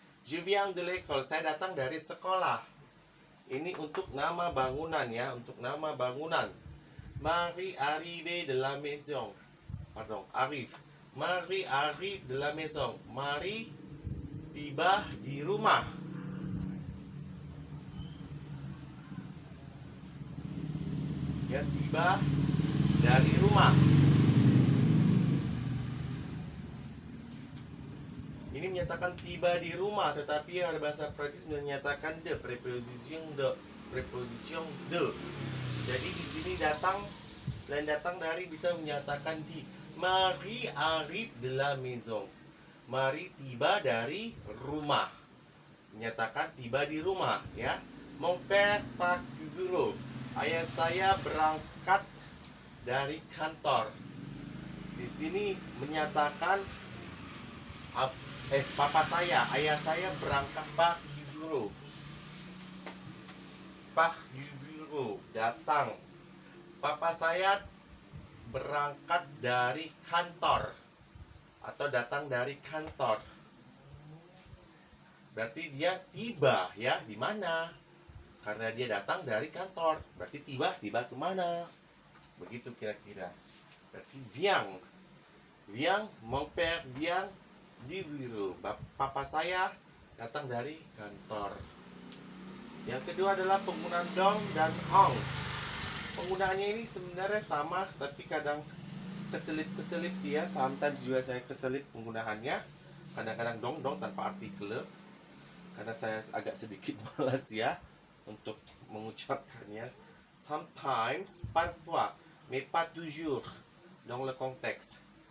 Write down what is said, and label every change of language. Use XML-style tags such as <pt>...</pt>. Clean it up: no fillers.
<fr>Je viens de l'école,</fr> <id>saya datang dari sekolah. Ini untuk nama bangunan ya, untuk nama bangunan.</id> <fr>Marie arrive de la maison. Arrive. Marie arrive de la maison.</fr> <id>Marie tiba di rumah. Ya, tiba dari rumah. Ini menyatakan tiba di rumah, tetapi ada bahasa Prancis menyatakan de, preposition de, preposition de. Jadi di sini datang dan datang dari bisa menyatakan di.</id> <fr>Marie arrive de la maison.</fr> <id>Marie tiba dari rumah. Menyatakan tiba di rumah ya.</id> <fr>Mon père part du bureau.</fr> <id>Ayah saya berangkat dari kantor. Di sini menyatakan papa saya, ayah saya berangkat</id> <fr>part du bureau. Part du bureau, datang.</fr> <id>Papa saya berangkat dari kantor atau datang dari kantor. Berarti dia tiba ya, di mana? Karena dia datang dari kantor, berarti tiba kemana? Begitu kira-kira.</id> <fr>Berarti vient, mon père vient du bureau.</fr> <id>Papa saya datang dari kantor. Yang kedua adalah penggunaan dong dan ong. Penggunaannya ini sebenarnya sama, tapi kadang keselip dia. Sometimes juga saya keselip penggunaannya. Kadang-kadang dong tanpa artikel, karena saya agak sedikit malas ya untuk mengucapkannya.</id> <fr>Sometimes, parfois, mais pas toujours dans le contexte.</fr>